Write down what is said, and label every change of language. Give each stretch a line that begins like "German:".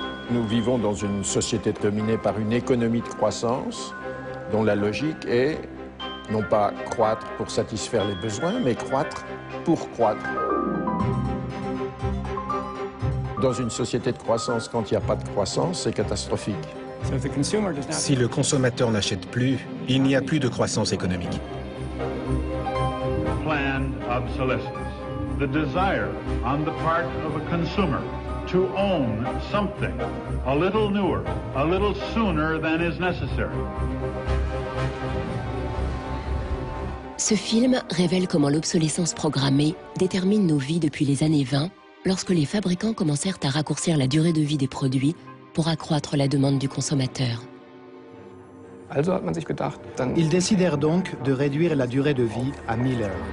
French: Nous vivons dans une société dominée par une économie de croissance dont la logique est non pas croître pour satisfaire les besoins, mais croître pour croître. Dans une société de croissance, quand il n'y a pas de croissance, c'est catastrophique. Si le consommateur n'achète plus, il n'y a plus de croissance économique.
English: Planned obsolescence, the desire on the part of a consumer to own something a little newer, a little sooner than is necessary.
French: Ce film révèle comment l'obsolescence programmée détermine nos vies depuis les années 20, lorsque les fabricants commencèrent à raccourcir la durée de vie des produits pour accroître la demande du consommateur. Ils décidèrent donc de réduire la durée de vie à 1000 heures.